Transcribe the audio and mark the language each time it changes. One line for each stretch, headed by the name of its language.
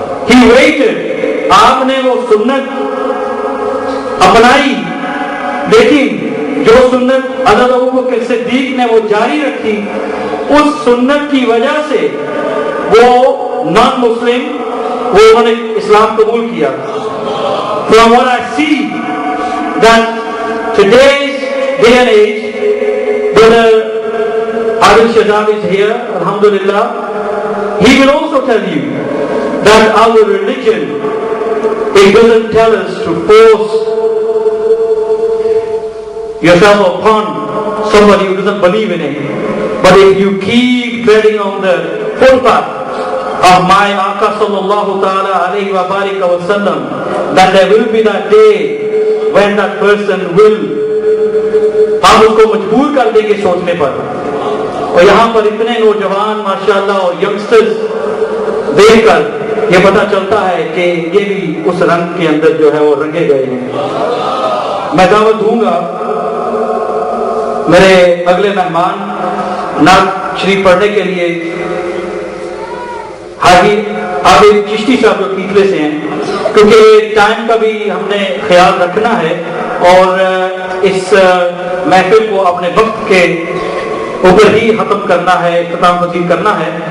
English: he waited,
Urdu: آپ نے وہ سنت اپنائی، لیکن جو سنت حضرت ابوبکر صدیق نے وہ جاری رکھی، اس سنت کی وجہ سے وہ نان مسلم وہ انہوں نے اسلام قبول کیا.
English: From what I see that today's day and age, Brother Adil Shazab is here, alhamdulillah. He will also tell you that our religion, it doesn't tell us to force yourself upon somebody who doesn't believe in it. But if you keep treading on the footpath of my Aqā sallallahu ta'ala alayhi wa barika wa sallam, that there will be that day when that person will,
Urdu: ہم اس کو مجبور کر دیں گے سوچنے پر. اور یہاں پر اتنے نوجوان ماشاءاللہ اور ینگسٹرز دیکھ کر یہ پتہ چلتا ہے کہ یہ بھی اس رنگ کے اندر جو ہے وہ رنگے گئے ہیں. میں دعوت دوں گا میرے اگلے مہمان نعت شریف پڑھنے کے لیے حاجی عابد چشتی صاحب جو کیتلے سے ہیں، کیونکہ ٹائم کا بھی ہم نے خیال رکھنا ہے اور اس محفل کو اپنے وقت کے اوپر ہی ختم کرنا ہے، اختتام پذیر کرنا ہے.